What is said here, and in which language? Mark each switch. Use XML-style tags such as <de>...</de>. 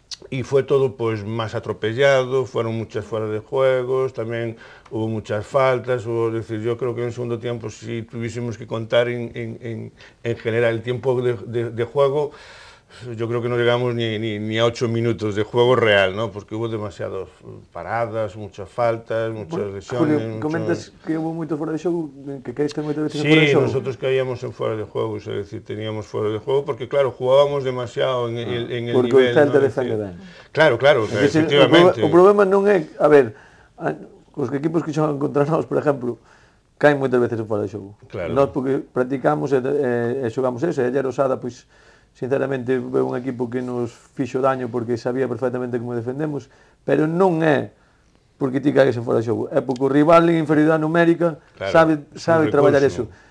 <es>y fue todo pues más atropellado, fueron muchas fuera de juegos, también hubo muchas faltas, es decir, yo creo que en el segundo tiempo si tuviésemos que contar en general el tiempo de juego, yo creo que no llegamos ni a 8 minutos de juego real, ¿no? Porque hubo demasiadas paradas, muchas faltas, muchas lesiones...</es> <gl>Julio, comentas que hubo moito fuera de xogo, que caíste moitas veces en fuera de xogo.</gl> <es>Sí, nosotros caíamos en fuera de juego, es decir, teníamos fuera de juego, porque claro, jugábamos demasiado en el nivel...</es> <gl>Porque o Celta defende ben. Claro, efectivamente. O problema non é, a ver, os equipos que xogan contra nós, por exemplo, caen moitas veces en fuera de xogo. Claro. Nós porque practicamos e xogamos eso, e</gl> <es>ayer</es> <gl>Osada, pois, sinceramente,</gl> <es>veo</es> <gl>un equipo que nos fixo daño porque sabía perfectamente como defendemos, pero non é porque ti cagues en fora de xogo, é porque o rival en inferioridade numérica sabe traballar eso.</gl>